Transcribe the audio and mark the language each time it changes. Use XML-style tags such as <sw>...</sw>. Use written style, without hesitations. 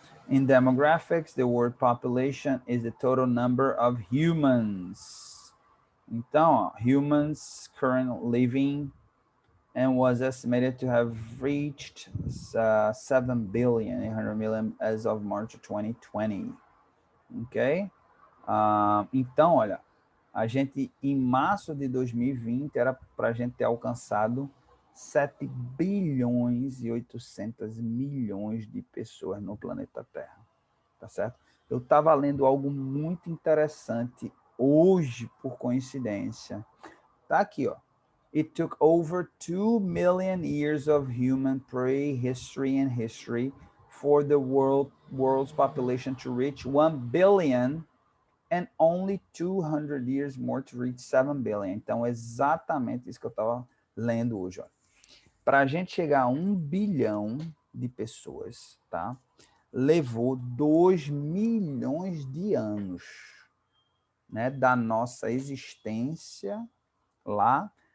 <en>In demographics, the word population is the total number of humans. Então, humans currently living and was estimated to have reached 7,800,000,000 as of March 2020. Ok?</en> <pt>Então, olha, a gente, em março de 2020, era para a gente ter alcançado 7,8 bilhões de pessoas no planeta Terra. Tá certo? Eu estava lendo algo muito interessante hoje, por coincidência. Tá aqui, ó.</pt> <en>It took over 2 million years of human prehistory and history for the world's population to reach 1 billion and only 200 years more to reach 7 billion.</en> <pt>Então, é exatamente isso que eu estava lendo hoje. Para a gente chegar a 1 bilhão de pessoas, tá? Levou 2 milhões de anos, né, da nossa existência lá.</pt>